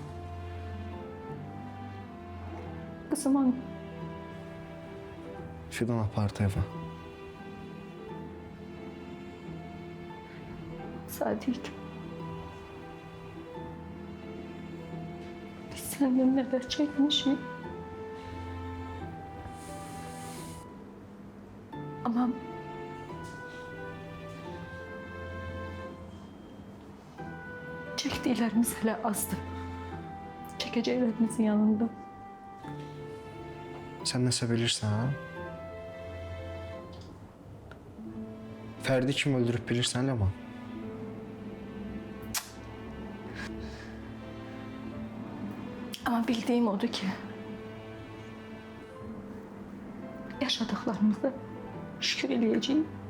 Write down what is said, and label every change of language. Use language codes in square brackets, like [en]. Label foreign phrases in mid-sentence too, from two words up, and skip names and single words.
[tr] Kızım hanım. [az] Fidan apardı evə. Sadiq. [tr] Biz senden neler çekmişiz. Ama çektiklerimiz hele azdı. Çekeceklerimizin yanında. [az] Sən nəsə bilirsən, ha? Fərdi kim öldürüb bilirsən, Ləman? [tr] Ama bildiğim odur ki yaşadıklarımızı [az] Şükür eləyəcəyim.